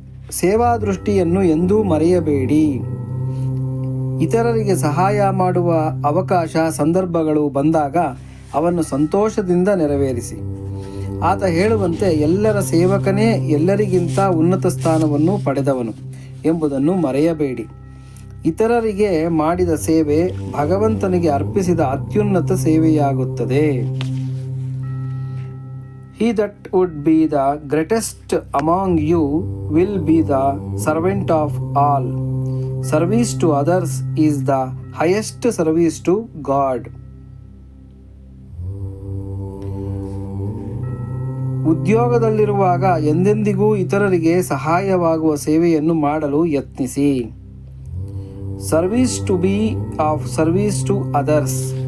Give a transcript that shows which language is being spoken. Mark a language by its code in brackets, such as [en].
[kn] ಸೇವಾ ದೃಷ್ಟಿಯನ್ನು ಎಂದೂ ಮರೆಯಬೇಡಿ. ಇತರರಿಗೆ ಸಹಾಯ ಮಾಡುವ ಅವಕಾಶ, ಸಂದರ್ಭಗಳು ಬಂದಾಗ ಅವನ್ನು ಸಂತೋಷದಿಂದ ನೆರವೇರಿಸಿ. ಆತ ಹೇಳುವಂತೆ ಎಲ್ಲರ ಸೇವಕನೇ ಎಲ್ಲರಿಗಿಂತ ಉನ್ನತ ಸ್ಥಾನವನ್ನು ಪಡೆದವನು ಎಂಬುದನ್ನು ಮರೆಯಬೇಡಿ. ಇತರರಿಗೆ ಮಾಡಿದ ಸೇವೆ ಭಗವಂತನಿಗೆ ಅರ್ಪಿಸಿದ ಅತ್ಯುನ್ನತ ಸೇವೆಯಾಗುತ್ತದೆ. [en] He that would be the greatest among you will be the servant of all. Service to others is the highest service to God. [kn] ಉದ್ಯೋಗದಲ್ಲಿರುವಾಗ ಎಂದೆಂದಿಗೂ ಇತರರಿಗೆ ಸಹಾಯವಾಗುವ ಸೇವೆಯನ್ನು ಮಾಡಲು ಯತ್ನಿಸಿ. [en] Service to be of service to others.